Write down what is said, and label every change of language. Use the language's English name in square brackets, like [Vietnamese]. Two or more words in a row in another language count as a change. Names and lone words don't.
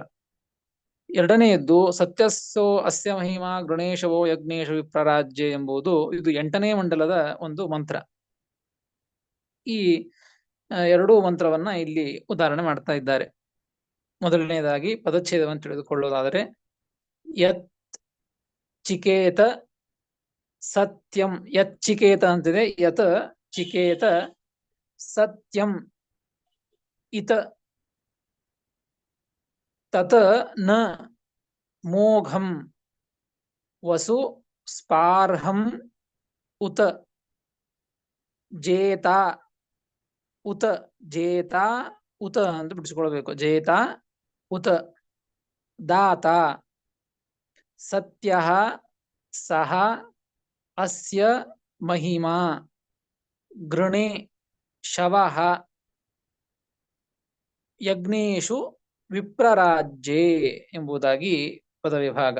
[Kannada] ಎರಡನೆಯದ್ದು [Sanskrit] ಸತ್ಯಸ್ಸೋ ಅಸ್ಯ ಮಹಿಮಾ ಗೃಣೇಶವೋ ಯಜ್ಞೇಶ ವಿಪ್ರರಾಜ್ಯ [Kannada] ಎಂಬುದು ಇದು 8ನೇ ಮಂಡಲದ ಒಂದು ಮಂತ್ರ. ಈ 2 ಮಂತ್ರವನ್ನ ಇಲ್ಲಿ ಉದಾಹರಣೆ ಮಾಡ್ತಾ ಇದ್ದಾರೆ. ಮೊದಲನೇದಾಗಿ ಪದಚ್ಛೇದವನ್ನು ತಿಳಿದುಕೊಳ್ಳೋದಾದರೆ, [Sanskrit] ಯತ್ ಚಿಕೇತ ಸತ್ಯಂ, ಯತ್ ಚಿಕೇತ ಅಂತಿದೆ, ಯತ್ ಚಿಕೇತ ಸತ್ಯಂ ಇತ ತತ ನ ಮೋಘಂ ವಸು ಸ್ಪಾರ್ಹಂ ಉತ ಜೇತಾ ಉತ ಜೇತಾ ಉತ [Kannada] ಅಂತ ಬಿಡಿಸಿಕೊಳ್ಬೇಕು. [Sanskrit] ಜೇತಾ ಉತ ದಾತ ಸತ್ಯ ಸಹ ಅಸ್ಯ ಮಹಿಮಾ ಗೃಣೆ ಶವಃ ಯಜ್ಞೇಶು ವಿಪ್ರರಾಜ್ಯೇ [Kannada] ಎಂಬುದಾಗಿ ಪದವಿಭಾಗ.